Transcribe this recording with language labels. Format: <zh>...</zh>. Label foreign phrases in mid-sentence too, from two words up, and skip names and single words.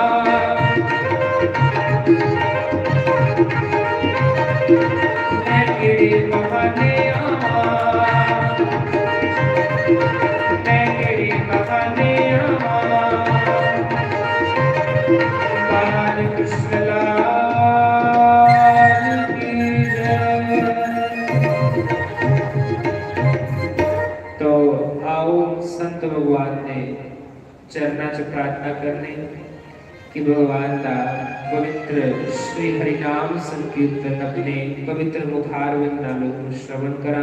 <pa>ਮੈਂ ਕਿਹੜੇ ਬਹਾਨੇ ਆਵਾਂ। ਮੈਂ ਕਿਹੜੇ ਬਹਾਨੇ ਆਵਾਂ।</pa> <hi>बाल कृष्ण लाल की जय।</hi> <pa>ਤੋ ਆਓ ਸੰਤ ਭਗਵਾਨ ਨੇ ਚਰਨਾਂ ਚ ਪ੍ਰਾਰਥਨਾ ਕਰਨੀ ਕਿ ਭਗਵਾਨ ਕਾ ਪਵਿੱਤਰ ਸ੍ਰੀ ਹਰਿਨਾਮ ਸੰਕੀਰਤਨ ਅਪਨੇ ਪਵਿੱਤਰ ਮੁਖਾਰਵਿੰਦ ਨਾਲੋਂ ਸ਼੍ਰਵਣ ਕਰਾਂ।</pa>